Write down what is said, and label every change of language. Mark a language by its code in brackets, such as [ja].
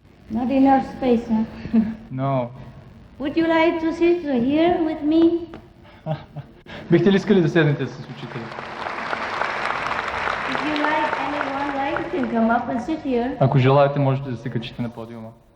[en] Not enough space, huh? No. Would you like to sit here with me? [bg] Бихте ли искали да седнете с учителя? [en] If you like, you can come up and sit here. [bg] Ако желаете, можете да се качите на подиума.